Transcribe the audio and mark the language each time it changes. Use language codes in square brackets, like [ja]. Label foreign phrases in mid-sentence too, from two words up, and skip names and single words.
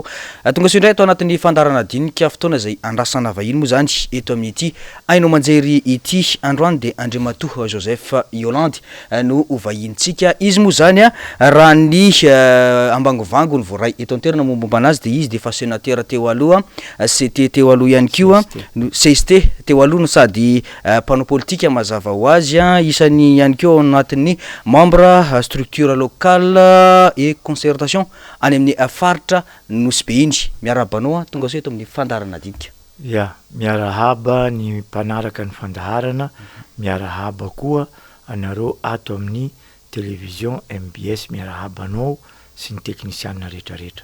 [mg] Tonga soa indray atao anatin'ny fandarana dinika fotoana izay andrasana vahiny moa zany eto amin'ity ainao manjery ity androany dia Andriamatoa Joseph Yolande no vahintsika. Izy moa zany raha ny ambangovangony voaray eto an-toerana mombomba anazy dia izy dia efa sénateur teo aloha, CT teo aloha ihany koa, CST teo aloha no sady [fr] panneau politique [mg] mazava ho azy isany ihany koa anatin'ny [fr] membre structure locale et concertation [mg] any amin'ny faritra nosy be iny. Miarabanao tonga soa eto amin'ny fandarana dinika. Ya, miarahaba ny mpanaraka ny fandaharana, miarahaba koa anareo ato amin'ny télévision MBS, miarahabanao sy ny teknisianina rehetrarehetra.